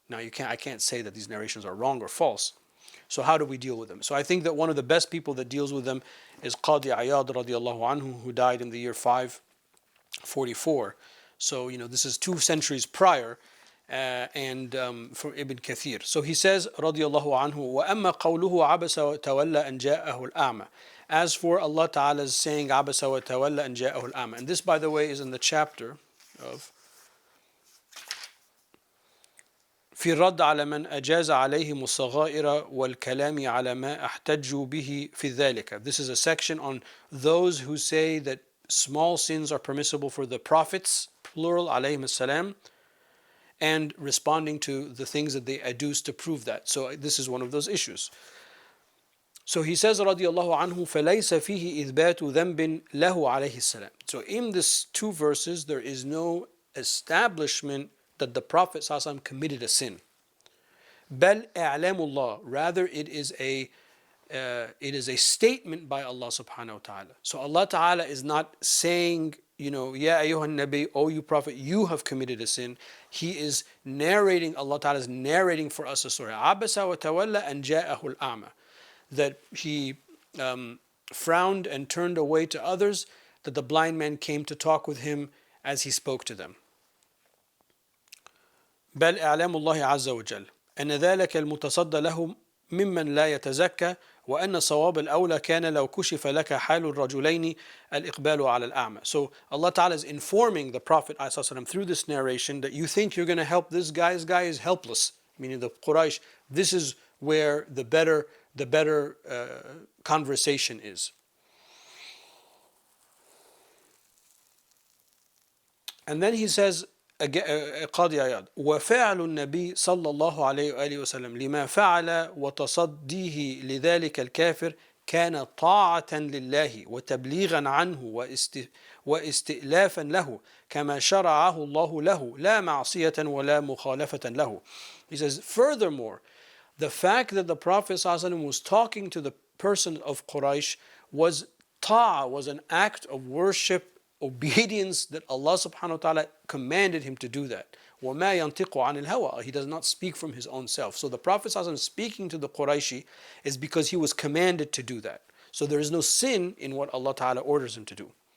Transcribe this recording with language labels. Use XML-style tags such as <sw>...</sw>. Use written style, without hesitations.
<en>Now I can't say that these narrations are wrong or false. So how do we deal with them? So I think that one of the best people that deals with them is Qadi Iyad radiallahu anhu, who died in the year 544. So, this is 2 centuries prior, and for Ibn Kathir. So he says,</en> <ar>radiallahu anhu, وَأَمَّا قَوْلُهُ عَبَسَ وَتَوَلَّى أَنْ جَاءَهُ الْأَعْمَى.</ar> <en>As for Allah Ta'ala's saying,</en> <ar>عَبَسَ وَتَوَلَّى أَنْ جَاءَهُ الْأَعْمَى.</ar> <en>And this, by the way, is in the chapter of</en> <ar>في الرد على من أجاز عليهم الصغائر والكلام على ما احتجوا به في ذلك.</ar> <en>This is a section on those who say that small sins are permissible for the prophets, plural, alayhim as-salam, and responding to the things that they adduce to prove that. So this is one of those issues. So he says,</en> <ar>radiallahu anhu, فَلَيْسَ فِيهِ إِثْبَاتُ ذَنْبٍ لَهُ عَلَيْهِ السَّلَامِ.</ar> <en>So in these 2 verses, there is no establishment that the Prophet ﷺ committed a sin.</en> <ar>بَلْ إِعْلَامُ اللَّهِ.</ar> <en>Rather, it is a statement by Allah subhanahu wa ta'ala. So Allah ta'ala is not saying,</en> <ar>Ya ayyuhan nabi,</ar> <en>O you Prophet, you have committed a sin. He is narrating, Allah ta'ala is narrating for us a story.</en> <ar>عَبَسَ وَتَوَلَّى أَنْ جَاءَهُ الْأَعْمَى.</ar> <en>That he frowned and turned away to others, that the blind man came to talk with him as he spoke to them.</en> <ar>بل إعلام الله عز وجل أن ذلك المتصدى له ممن لا يتزكى وأن صواب الأولى كان لو كشف لك حال الرجلين الإقبال على الأعمى.</ar> <en>So Allah Ta'ala is informing the Prophet ﷺ through this narration that you think you're going to help this guy. This guy is helpless, meaning the Quraysh. This is where the better conversation is. And then he says,</en> <ar>قاضي عياض وفعل النبي صلى الله عليه وآله وسلم لما فعل وتصديه لذلك الكافر كان طاعة لله وتبليغا عنه واستئلافا له كما شرعه الله له لا معصية ولا مخالفة له.</ar> <en>He says, furthermore, the fact that the Prophet ﷺ was talking to the person of Quraysh was ta'ah, was an act of worship, obedience that Allah subhanahu wa ta'ala commanded him to do that.</en> <ar>وَمَا يَنْتِقُ عَنِ الْهَوَىٰ.</ar> <en>He does not speak from his own self. So the Prophet ﷺ speaking to the Qurayshi is because he was commanded to do that. So there is no sin in what Allah ta'ala orders him to do.</en>